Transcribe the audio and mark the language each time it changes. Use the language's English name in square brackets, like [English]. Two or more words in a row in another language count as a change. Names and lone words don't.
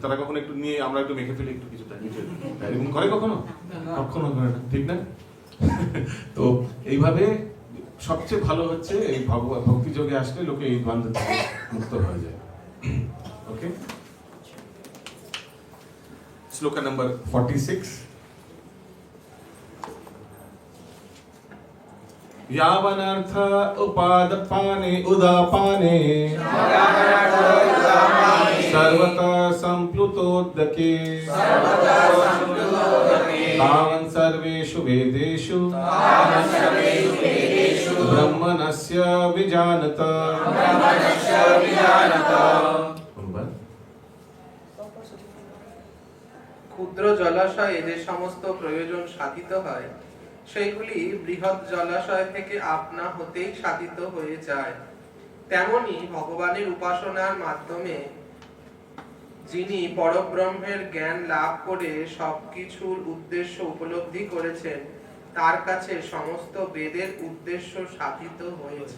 [Bangla] তারা কখনো একটু নিয়ে আমরা একটু মেখে ফেলি, একটু কিছুটা এরকম করে কখনো করে না, ঠিক না? তো এইভাবে সবচেয়ে ভালো হচ্ছে এই ভক্তি যোগে আসলে লোকে এই দ্বন্দ্ব থেকে মুক্ত হয়ে যায়। ওকে, শ্লোকা নাম্বার 46। [Sanskrit] यावनर्थ उपादपाने उदापाने सर्वतः संप्लुतोदके तावन् सर्वेषु वेदेषु ब्रह्मणस्य विजानत। [Bangla] ক্ষুদ্র জলাশয়ে যে সমস্ত প্রয়োজন সাধিত হয় সেগুলি বৃহৎ জলাশয় থেকে আপনা হতেই সাধিত হয়ে যায়। তেমনি ভগবানের উপাসনার মাধ্যমে যিনি পরব্রহ্মের জ্ঞান লাভ করে সবকিছুর উদ্দেশ্য উপলব্ধি করেছেন, তার কাছে সমস্ত বেদের উদ্দেশ্য সাধিত হয়েছে।